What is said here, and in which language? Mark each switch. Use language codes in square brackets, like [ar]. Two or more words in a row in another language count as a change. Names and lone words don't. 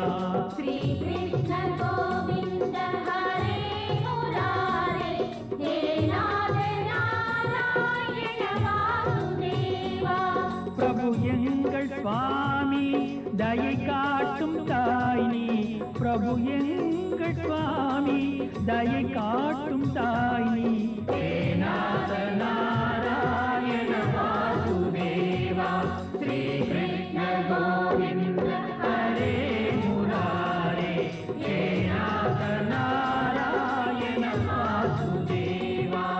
[sa] श्री कृष्ण गोविंद हरे मुरारे हे नाथ नारायण वासुदेवा. [ta] प्रभु எங்கள் சுவாமி தயை காட்டும் தாய் நீ. பிரபு எங்கள் சுவாமி தயை காட்டும் தாய் நீ. [sa] हे नाथ नारायण वासुदेवा. श्री कृष्ण गोविंद हरे मुरारे हे नाथ नारायण वासुदेवा.